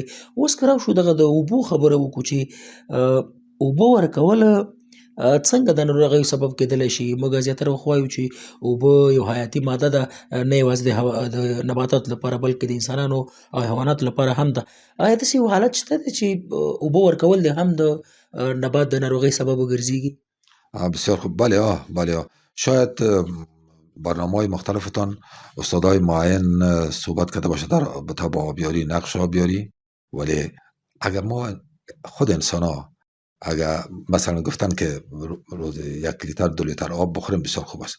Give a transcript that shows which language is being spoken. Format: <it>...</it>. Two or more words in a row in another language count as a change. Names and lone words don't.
<ps>اوس که راشو دغه د اوبو خبره وکړو چې اوبه ورکول څنګه د ناروغیو سبب کېدلی شي. موږ زیاتره وخت وایو چې اوبه یو حیاتي ماده ده، نه یوازې د نباتاتو لپاره بلکې د انسانانو او حیواناتو لپاره هم ده. آیا داسې یو حالت شته دی چې اوبه ورکول د هم د نبات د ناروغۍ سبب وګرځېږي؟</ps> <fa>بسیار خوب. بله شاید برنامه های مختلفتان استادای معین صحبت کرده باشه در رابطه با آبیاری، نقش آبیاری، ولی اگر ما خود انسان ها اگر مثلا گفتن که روز 1 لیتر 2 لیتر آب بخوریم بسیار خوب است.</fa>